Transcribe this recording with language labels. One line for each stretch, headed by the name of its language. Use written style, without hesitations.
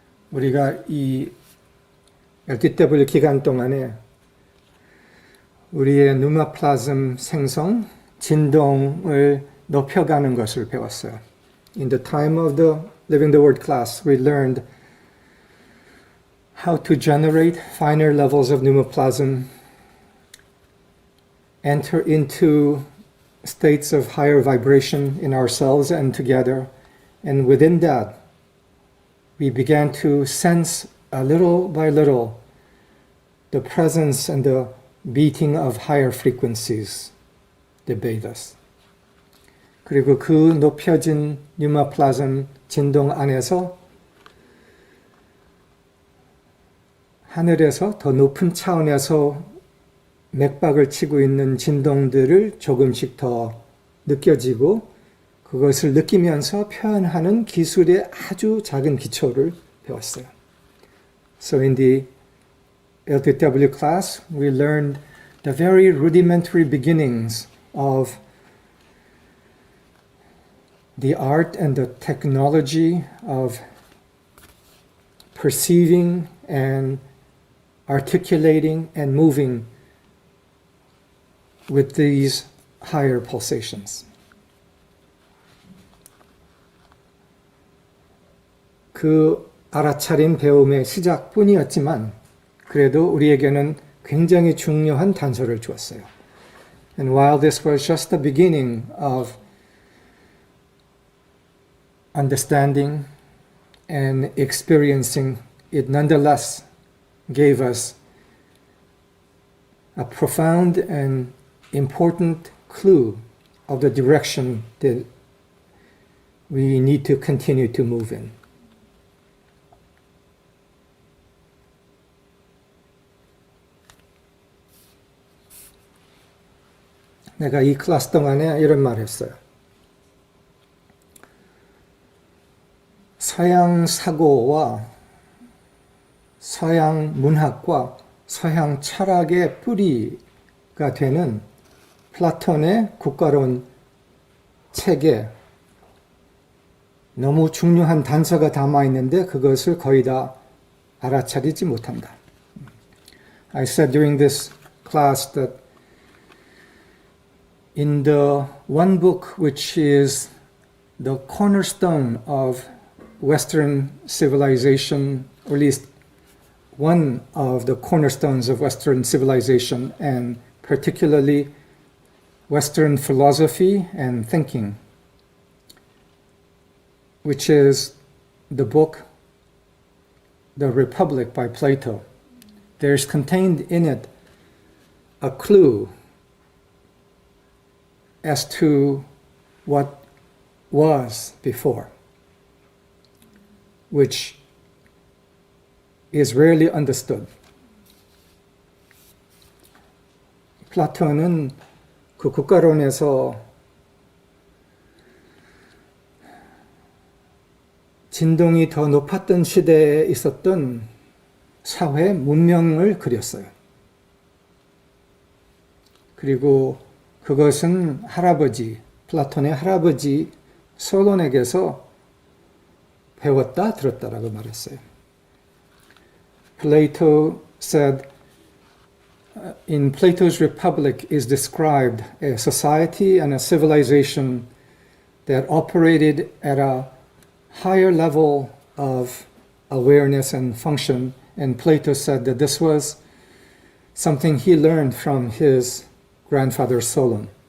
Korean: 우리가 이 LTW 기간 동안에 우리의 누마플라즘 생성, 진동을 높여가는 것을 배웠어요.
English: In the time of the Living the Word class, we learned how to generate finer levels of pneumoplasm, enter into states of higher vibration in ourselves and together, and within that, we began to sense a little by little the presence and the beating of higher frequencies that bathe us.
Korean: 그리고 그 높여진 뉴마플라즘 진동 안에서 하늘에서 더 높은 차원에서 맥박을 치고 있는 진동들을 조금씩 더 느껴지고 그것을 느끼면서 표현하는 기술의 아주 작은 기초를 배웠어요.
English: So in the LTW class, we learned the very rudimentary beginnings of the art and the technology of perceiving and articulating and moving with these higher pulsations.
Korean: 그 알아차린 배움의 시작뿐이었지만 그래도 우리에게는 굉장히 중요한 단서를 주었어요.
English: And while this was just the beginning of understanding and experiencing, it nonetheless gave us a profound and important clue of the direction that we need to continue to move in.
Korean: 내가 이 클래스 동안에 이런 말을 했어요. 서양 사고와 서양 문학과 서양 철학의 뿌리가 되는 플라톤의 국가론 책에 너무 중요한 단서가 담아 있는데 그것을 거의 다 알아차리지 못한다.
English: I said during this class that in the one book which is the cornerstone of Western civilization, or at least one of the cornerstones of Western civilization, and particularly Western philosophy and thinking, which is the book The Republic by Plato. There's contained in it a clue as to what was before, which is rarely understood.
Korean: 플라톤은 그 국가론에서 진동이 더 높았던 시대에 있었던 사회 문명을 그렸어요. 그리고 그것은 플라톤의 할아버지 솔론에게서 배웠다, 들었다라고 말했어요.
English: Plato said, in Plato's Republic is described a society and a civilization that operated at a higher level of awareness and function, and Plato said that this was something he learned from his grandfather Solon.